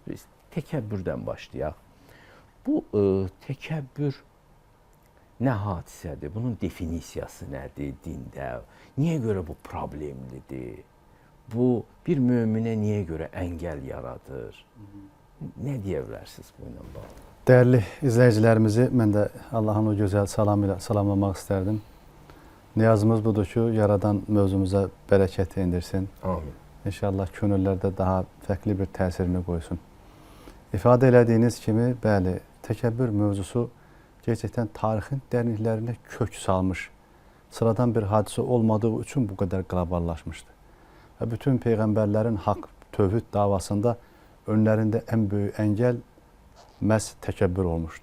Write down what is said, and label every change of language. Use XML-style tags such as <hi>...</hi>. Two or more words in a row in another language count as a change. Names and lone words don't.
<az>Biz təkəbbürdən başlayaq. Bu təkəbbür nə hadisədir? Bunun definisiyası nədir dində? Niyə görə bu problemlidir? Bu bir möminə niyə görə əngəl yaradır? Nə deyə bilərsiniz bununla bağlı?</az> <tr>Değerli izleyicilerimizi ben de Allah'ın o güzel salamıyla salamlamak isterdim.</tr> <az>Niyazımız budur ki, Yaradan mövzumuza bereket indirsin. Amin. İnşallah könüllerde daha farklı bir təsirini qoysun. İfadə elədiyiniz kimi, bəli, təkəbbür mövzusu gerçekten tarixin dərinliklərinə kök salmış, sıradan bir hadisə olmadığı üçün bu qədər qloballaşmışdı. Və bütün peyğəmbərlərin haqq, tövhid davasında önlərində ən böyük əngəl məhz təkəbbür olmuşdu.</az>